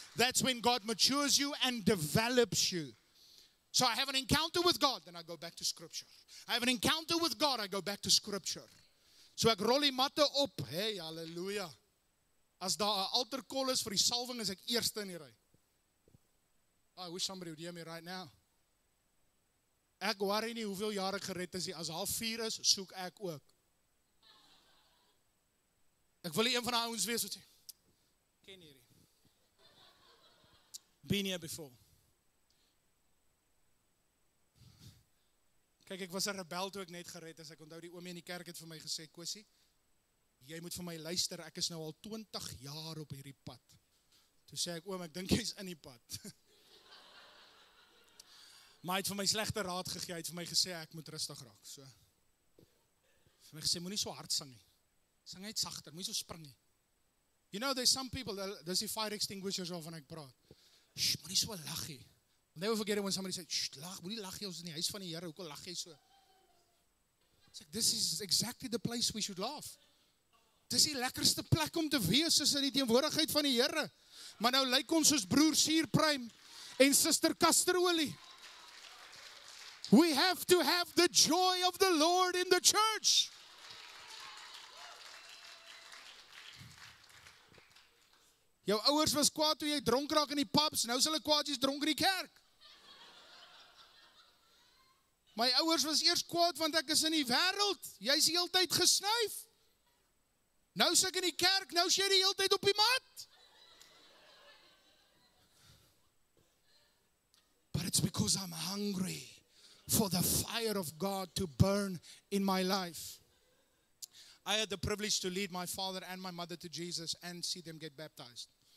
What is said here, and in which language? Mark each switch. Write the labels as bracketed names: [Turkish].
[English] That's when God matures you and develops you. So I have an encounter with God, then I go back to Scripture. I have an encounter with God, I go back to Scripture. So [Afrikaans] ek rol die matte op. [English] Hey, hallelujah. [Afrikaans] As daar 'n altar call is vir die salwing, is ek eerste in die ry. [English] I wish somebody would hear me right now. [Afrikaans] Ek worry nie hoeveel jaar ek gered is nie. As 4:30 is, soek ek ook. Ek wil nie een van die ouens wees wat sê, ken hierdie. [English] Been here before. [Afrikaans] Kyk, ek was 'n rebel toe ek net gered is. Ek onthou die oomie in die kerk het vir my gesê, Kosie, jy moet vir my luister, ek is nou al 20 jaar op hierdie pad. Toe sê ek, oom, ek dink jy's in die pad. Maar hy het vir my slegte raad gegee, hy het vir my gesê, ek moet rustig raak. So. Vir my gesê, moenie so hard sing nie. Sing net sagter, moenie so spring nie. [English] You know, there's some people, [Afrikaans] dis die fire extinguishers waarvan ek praat. Shh, maar nie so lag nie. [English] I'll never forget it when somebody said, [Afrikaans] shh, lag, moenie lag jy, ons is in die huis van die Here, hoekom lag jy so? [English] It's like, this is exactly the place we should laugh. [Afrikaans] Dis die lekkerste plek om te wees, is in die teenwoordigheid van die Here. Maar nou lyk ons soos broer Suurpruim en suster Kasterolie. [English] We have to have the joy of the Lord in the church. [Afrikaans] Jou ouers was kwaad toe jy dronk raak in die pubs, nou is hulle kwaad jy's dronk in die kerk. My ouers was eers kwaad want ek is in die wêreld. Jy's die hele tyd gesnuif. Nou is ek in die kerk, nou is jy die hele tyd op die mat. [English] But it's because I'm hungry for the fire of God to burn in my life. I had the privilege to lead my father and my mother to Jesus and see them get baptized.